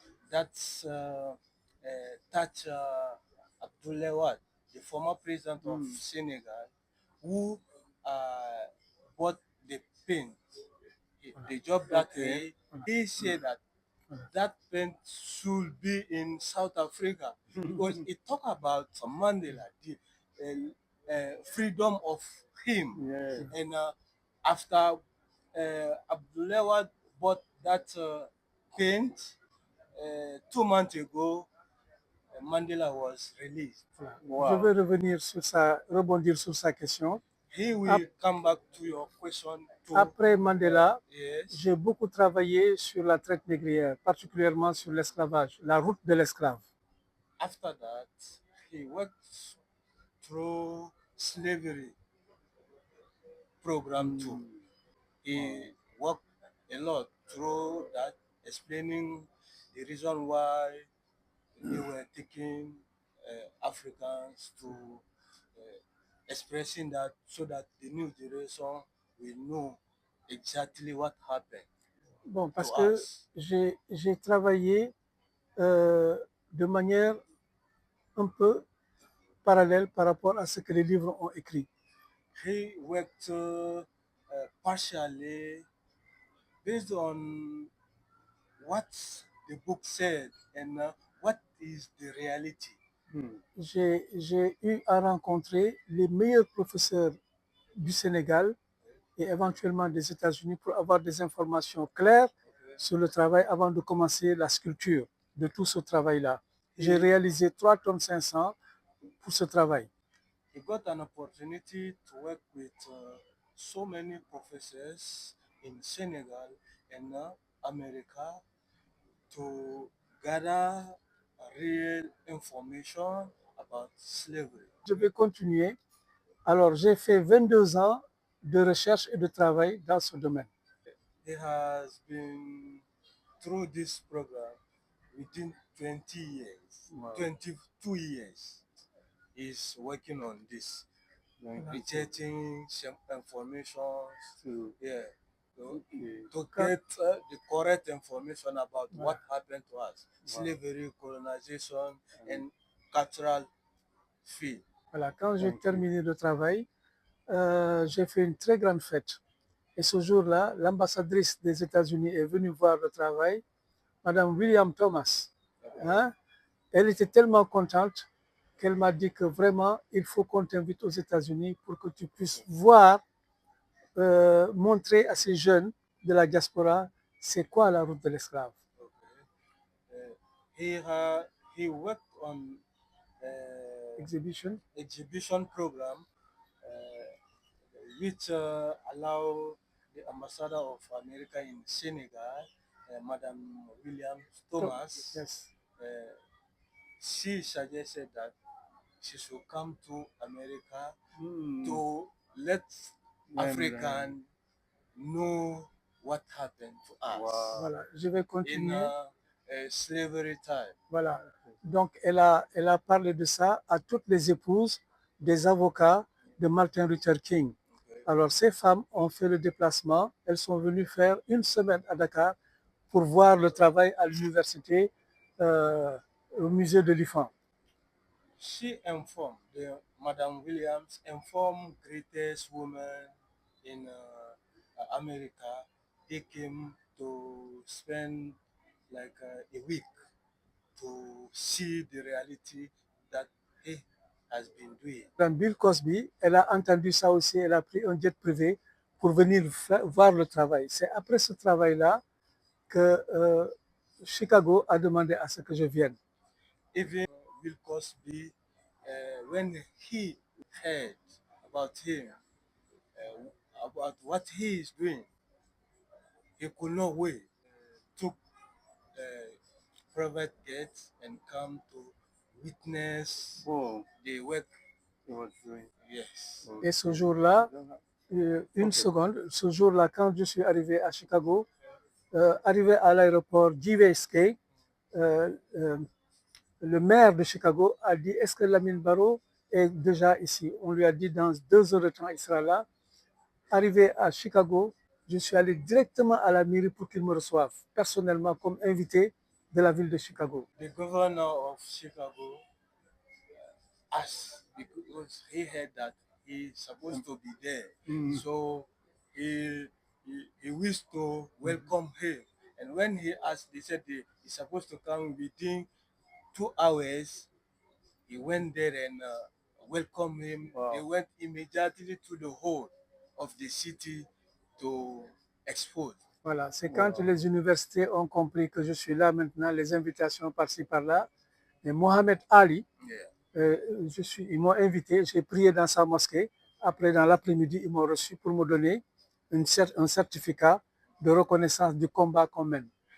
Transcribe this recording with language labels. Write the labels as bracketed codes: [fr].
[en] That's touch Abdoulaye Wade, the former president of Senegal, who bought the paint, the job that he said that that paint should be in South Africa because it talk about Mandela, the freedom of him. Yeah. And after Abdoulaye Wade bought that paint, 2 months ago, Mandela was released. [fr] Voilà. Je vais revenir sur rebondir sur sa question. [en] He will come back to your question too. [fr] Après Mandela, [en] Yes. [fr] j'ai beaucoup travaillé sur la traite négrière, particulièrement sur l'esclavage, la route de l'esclave. [en] After that, he worked through slavery program too. He worked a lot through that, explaining the reason why they were taking Africans to expressing that so that the new generation will know exactly what happened [fr] Bon, parce [en] to [fr] que [en] us. [fr] j'ai travaillé de manière un peu parallèle par rapport à ce que les livres ont écrit. [en] He worked partially based on what the book said and what is the reality. [fr] J'ai eu à rencontrer les meilleurs professeurs du Sénégal et éventuellement des États-Unis pour avoir des informations claires sur le travail avant de commencer la sculpture de tout ce travail-là. J'ai réalisé 3 tonnes 500 pour ce travail. [en] He got an opportunity to work with so many professors in Senegal and America to gather real information about slavery. [fr] Je vais continuer. Alors, j'ai fait 22 ans de recherche et de travail dans ce domaine. [en] He has been through this program within 20 years, 22 years. He's working on this, researching some information to get the correct information about what happened to us, slavery, colonization, and cultural field. [fr] Voilà, quand j'ai terminé le travail, j'ai fait une très grande fête. Et ce jour-là, l'ambassadrice des États-Unis est venue voir le travail, Madame William Thomas. Hein? Elle était tellement contente qu'elle m'a dit que vraiment, il faut qu'on t'invite aux États-Unis pour que tu puisses voir, montrer à ces jeunes de la diaspora c'est quoi la route de l'esclave. [en] He worked on Exhibition program which allow the ambassador of America in Senegal, Madam William Thomas. Yes. She suggested that she should come to America to let African know what happened to us. [fr] Voilà, je vais continuer. [en] In slavery time. [fr] Voilà. Donc, elle a parlé de ça à toutes les épouses des avocats de Martin Luther King. Alors, ces femmes ont fait le déplacement. Elles sont venues faire une semaine à Dakar pour voir le travail à l'université, au musée de l'IFAN. [en] She informed, Madame Williams informed greatest women in America. They came to spend like a week to see the reality that he has been doing. [fr] Madame Bill Cosby, elle a entendu ça aussi, elle a pris un jet privé pour venir voir le travail. C'est après ce travail-là que Chicago a demandé à ce que je vienne. [en] Even Bill Cosby, when he heard about him, about what he is doing, he could not wait. Took private jets and come to witness the work he was doing. Yes. [fr] Et ce jour-là, une seconde, ce jour-là, quand je suis arrivé à Chicago, arrivé à l'aéroport JFK, le maire de Chicago a dit, est-ce que Lamine Barrow est déjà ici? On lui a dit, dans 2 heures de temps, il sera là. Arrivé à Chicago, je suis allé directement à la mairie pour qu'il me reçoive, personnellement, comme invité de la ville de Chicago. [en] The governor of Chicago asked because he heard that he's supposed to be there. So he wished to welcome him. And when he asked, they said he's supposed to come within 2 hours. He went there and welcomed him. They went immediately to the hall of the city to expose. [fr] Voilà, c'est quand les universités ont compris que je suis là maintenant, les invitations par-ci par-là. Et Mohamed Ali, ils m'ont invité, j'ai prié dans sa mosquée. Après, dans l'après-midi, ils m'ont reçu pour me donner un certificat de reconnaissance du combat qu'on mène.